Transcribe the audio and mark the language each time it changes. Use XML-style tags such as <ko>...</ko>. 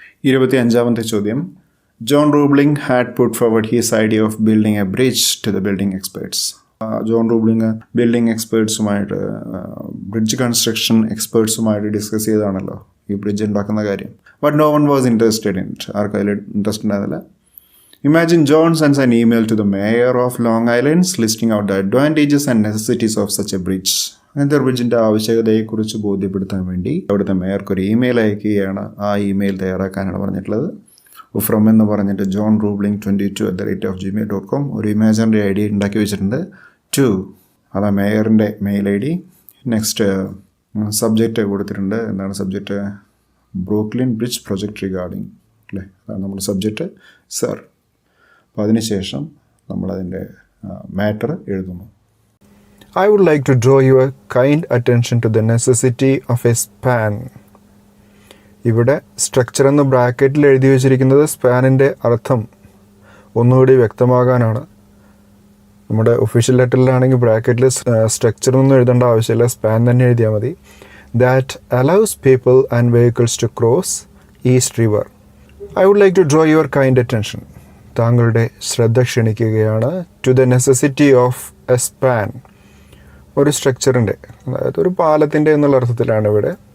<ml>25ാമത്തെ ചോദ്യം.</ml> <en>John Roebling had put forward his idea of building a bridge to the building experts.</en> <ml>John Roebling building എക്സ്പേർട്സുമായിട്ട്, bridge construction എക്സ്പേർട്സുമായിട്ട് discuss ചെയ്താണല്ലോ ഈ bridge ഉണ്ടാക്കുന്ന കാര്യം.</ml> <en>But no one was interested in it.</en> <ml>ആർക്കും അതിൽ interest ഉണ്ടായിരുന്നില്ല.</ml> <en>Imagine John sends an email to the mayor of Long Island listing out the advantages and necessities of such a bridge.</en> <ml>അങ്ങനത്തെ ഒരു ബ്രിഡ്ജിൻ്റെ ആവശ്യകതയെക്കുറിച്ച് ബോധ്യപ്പെടുത്താൻ വേണ്ടി അവിടുത്തെ മേയർക്ക് ഒരു ഇമെയിൽ അയക്കുകയാണ്. ആ ഇമെയിൽ തയ്യാറാക്കാനാണ് പറഞ്ഞിട്ടുള്ളത്. ഫ്രം എന്ന് പറഞ്ഞിട്ട് ജോൺ റൂബ്ലിംഗ് 22@gmail.com ഒരു ഇമേജറിൻ്റെ ഐ ഡി ഉണ്ടാക്കി വെച്ചിട്ടുണ്ട്. 2 അതാ മേയറിൻ്റെ mail I D. Next subject കൊടുത്തിട്ടുണ്ട്. എന്താണ് subject?</ml> <en>Brooklyn bridge project regarding,</en> <ml>അല്ലേ? അതാണ് നമ്മുടെ സബ്ജക്റ്റ്, സർ. അപ്പോൾ അതിനുശേഷം നമ്മളതിൻ്റെ മാറ്റർ എഴുതുന്നു.</ml> <en>I would like to draw your kind attention to the necessity of a span.</en> <ml>ഇവിടെ സ്ട്രക്ചർ എന്ന് ബ്രാക്കറ്റിൽ എഴുതി വെച്ചിരിക്കുന്നത് സ്പാനിൻ്റെ അർത്ഥം ഒന്നുകൂടി വ്യക്തമാകാനാണ്. നമ്മുടെ ഒഫീഷ്യൽ ലെറ്ററിലാണെങ്കിൽ ബ്രാക്കറ്റിൽ സ്ട്രക്ചർ ഒന്നും എഴുതേണ്ട ആവശ്യമില്ല, സ്പാൻ തന്നെ എഴുതിയാൽ മതി.</ml> <en>That allows people and vehicles to cross East River. I would like to draw your kind attention.</en> <ml>താങ്കളുടെ ശ്രദ്ധ ക്ഷണിക്കുകയാണ്.</ml> <en>to the necessity of a span,</en> <ml>ഒരു സ്ട്രക്ചറിൻ്റെ, അതായത് ഒരു പാലത്തിൻ്റെ എന്നുള്ള അർത്ഥത്തിലാണ് ഇവിടെ.</ml>